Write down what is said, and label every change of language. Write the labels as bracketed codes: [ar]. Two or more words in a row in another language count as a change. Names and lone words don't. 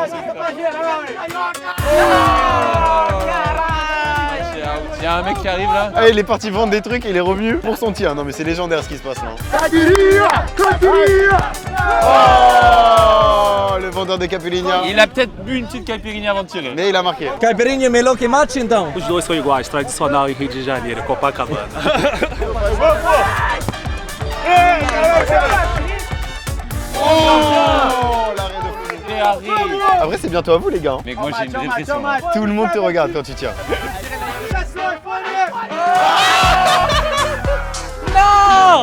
[fr] Il y a un mec qui arrive là. Ah, il est parti vendre des trucs et il est revenu pour son tir. Non, mais c'est légendaire ce qui se passe là. Oh, le vendeur de caipirinha. Il a peut-être bu une petite caipirinha avant de tirer. Mais il a marqué. [pt] Caipirinha é melhor que mate, então. Os dois são iguais, tradicional em Rio de Janeiro, Copacabana. [fr] Oh, l'arrêt de fou. Après, c'est bientôt à vous, les gars. Mec, moi j'ai une dépression. Tout le monde te regarde quand tu tires. Non.